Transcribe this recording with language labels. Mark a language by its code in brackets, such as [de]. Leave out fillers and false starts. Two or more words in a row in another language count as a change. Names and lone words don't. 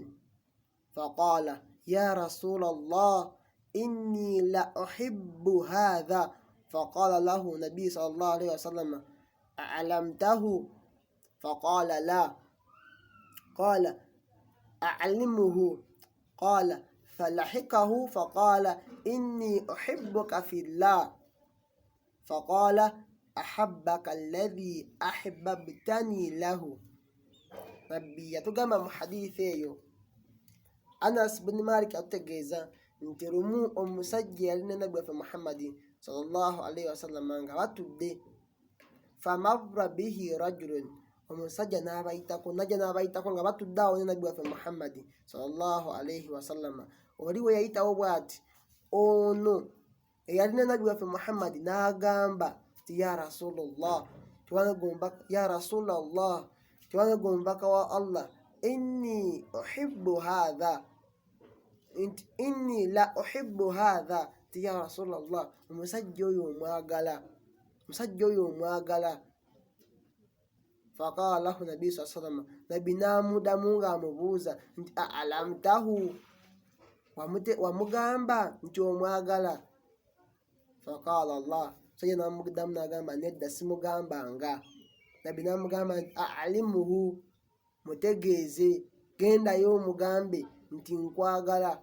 [ar] فقال يا رسول الله إني لأحب هذا فقال له النبي صلى الله عليه وسلم أعلمته فقال لا قال أعلمه قال فلحقه فقال إني أحبك في الله فقال أحبك الذي أحببتني له. [lg] Nabbi yatugamba mu hadithi eyo, Anas bin Malik atutegeeza nti lumu omusajja yalina nabbi waffe Muhammadi [ar] صلى الله عليه وسلم [lg] nga batudde, [ar] فمر به رجل, [lg] omusajja n'abayitako, najja n'abayitako nga batudde awo ne nabbi waffe Muhammadi [ar] صلى الله عليه وسلم. [lg] Oli we yayitawo bw'ati, ono eyalina nabbi waffe Muhammadi n'agamba [ar] يا رسول الله يا رسول الله, [lg] tiwange omubaka wa Allah, [ar] إني أحب هذا إني لأحب هذا, [lg] ti [ar] يا رسول الله [lg] omusajja oyo omwagala. [ar] فقال له النبي صلى الله عليه وسلم, [lg] Nabi namudamu nga amubuuza nti a'lamtahu, wamugamba nti omwagala? [ar] فقال الله, [lg] sajja namudamu nagamba nedda simugambanga. Nabi namugamba nti a'limuhu, mutegeeze, gendayo omugambe nti nkwagala.